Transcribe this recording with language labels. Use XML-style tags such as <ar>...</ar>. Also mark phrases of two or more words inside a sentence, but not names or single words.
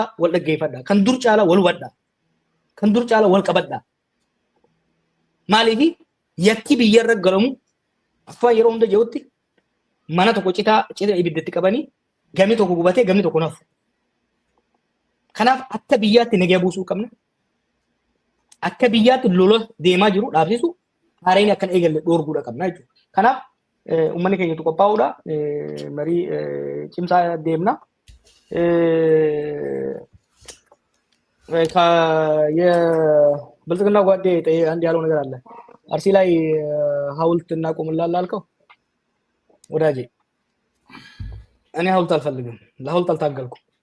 <om>wal dhaggeeffadhaa kan dur caalaa wal hubadhaa kan dur caalaa wal qabadhaa maaliif yakki biyya irra galamu afaan yeroo hunda jirutti mana tokko citaa ibiddatti qabanii gamii tokko gubatee gamii tokko nafu kanaaf akka biyyaatti nagaa buusuu qabna akka biyyaatti lola deemaa jiru dhaabsisu haareen akkan eegalle dhoorguudha qabna jechuudha kanaaf ummanni keenyatu qophaa'uudha marii cimsaa deemna</om> <am>የብልጽግና ጓዴ አንድ ያለው ነገር አለ አርሲ ላይ ሐውልት እናቆምላለን አልከው ወዳጄ እኔ ሐውልት አልፈልግም ለሐውልት አልታገልኩም</am>